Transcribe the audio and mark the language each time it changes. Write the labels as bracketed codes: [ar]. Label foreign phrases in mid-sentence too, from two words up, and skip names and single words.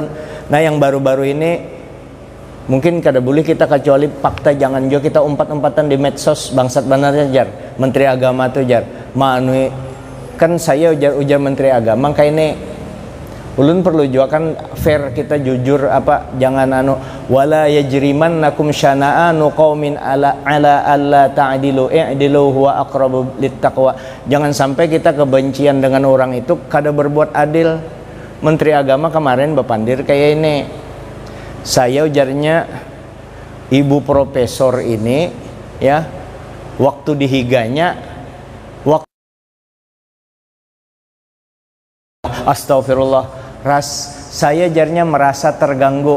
[bjn] Nah yang baru-baru ini mungkin kada boleh kita kecuali fakta, jangan juga kita umpat-umpatan di medsos bangsat banarnya jar. Menteri agama tuh jar. Manui kan saya ujar menteri agama kayak ini ulun perlu juga kan fair, kita jujur apa, jangan [ar] ولا يجرمنكم شنآن قوم على ألا تعدلوا اعدلوا هو أقرب للتقوى. [bjn] Jangan sampai kita kebencian dengan orang itu kada berbuat adil. Menteri agama kemarin bepandir kayak ini. Saya ujarnya ibu profesor ini ya, waktu dihiganya astagfirullah, saya jarnya merasa terganggu.